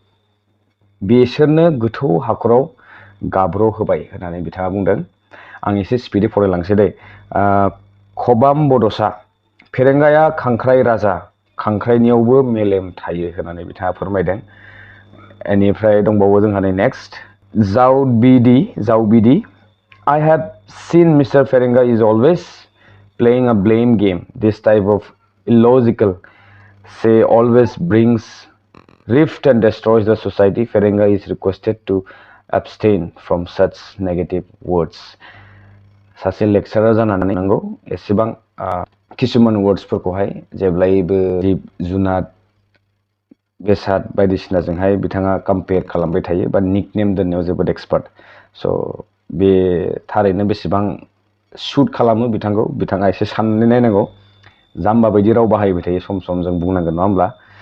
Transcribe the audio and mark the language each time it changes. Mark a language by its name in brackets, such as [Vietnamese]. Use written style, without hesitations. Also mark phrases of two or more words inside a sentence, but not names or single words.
[Bodo] बिसोरनो गोथौ हाखराव गाब्र' होबाय होननानै बिथाङा बुंदों आं एसे स्पिडै फरायलांसै दे खबाम बड'सा फेरेंगाया खांख्राइ राजा खांख्राइनियावबो मेलेम थायो होननानै बिथाङा फोरमायदों बेनिफ्राय दंबावो जोंहा नै नेक्स्ट जावबिदि [English] I have seen Mr. Ferenga is always playing a blame game. This type of illogical say always brings rift and destroys the society. Ferenga is requested to abstain from such negative words. [Bodo] सासे लेक्चारार जानानै नांगौ एसेबां किसुमान वर्ड्सफोरखौहाय जेब्लायबो जिब जुनार बेसाद बायदिसिनाजोंहाय बिथाङा कम्पेयार खालामबाय थायो बा निकनेम दोननायाव जोबोद एक्सपार्ट स' बे थारैनो बेसेबां सुट खालामो बिथांखौ बिथाङा एसे साननानै नायनांगौ जाम्बा बायदि राव बाहायबाय थायो सम सम जों बुंनांगोन नङा होमब्ला